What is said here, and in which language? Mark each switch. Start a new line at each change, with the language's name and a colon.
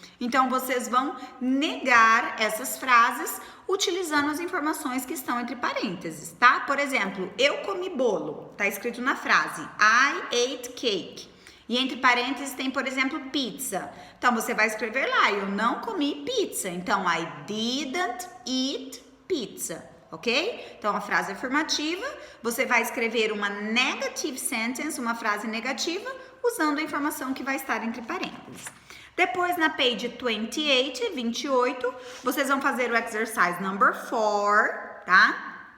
Portuguese: Então, vocês vão negar essas frases utilizando as informações que estão entre parênteses, tá? Por exemplo, eu comi bolo, tá escrito na frase,
English: I ate cake.
Portuguese: E entre parênteses tem, por exemplo, pizza. Então, você vai escrever lá, eu não comi pizza. Então,
English: I didn't eat pizza, ok?
Portuguese: Então, a frase afirmativa, você vai escrever uma
English: negative sentence,
Portuguese: uma frase negativa, usando a informação que vai estar entre parênteses. Depois, na page 28, vocês vão fazer o exercise number 4, tá?